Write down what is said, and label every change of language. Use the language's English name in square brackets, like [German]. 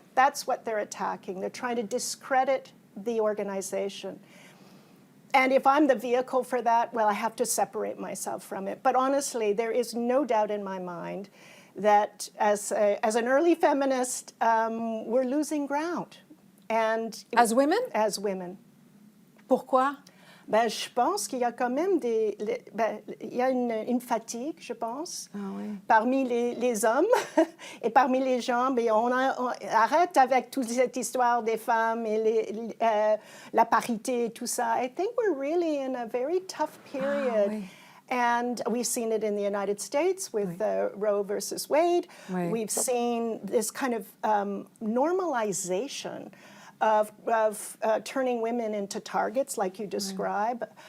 [English] That's what they're attacking. They're trying to discredit the organization. And if I'm the vehicle for that, well, I have to separate myself from it. But honestly, there is no doubt in my mind that as an early feminist, we're losing ground. And as women? As women. [French] Pourquoi? Ben, je pense qu'il y a quand même il y a une fatigue, je pense, parmi les hommes et parmi les gens. Mais on arrête avec toute cette histoire des femmes et la parité et tout ça. [English] I think we're really in a very tough period. And we've seen it in the United States with Roe versus Wade. We've seen this kind of normalization of turning women into targets, like you describe.